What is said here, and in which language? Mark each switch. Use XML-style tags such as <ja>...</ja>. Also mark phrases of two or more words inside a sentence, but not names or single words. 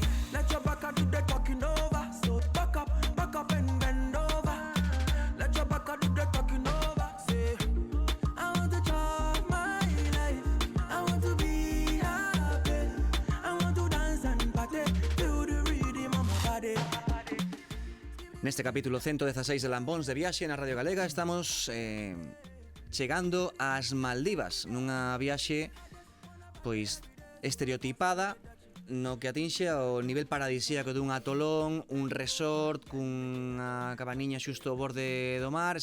<en>Let your back do the talking over. So back up and bend over. Let your back do the talking over. Say, I want to chop my life. I want to be happy. I want to dance and party. Feel the rhythm of my body.</en> <gl>Neste capítulo 116 de Lambóns de Viaxe na Radio Galega estamos chegando ás Maldivas, nunha viaxe pois estereotipada, no que atinxe ao nivel paradisíaco dun atolón, un resort cunha cabaniña xusto ao borde do mar.</gl>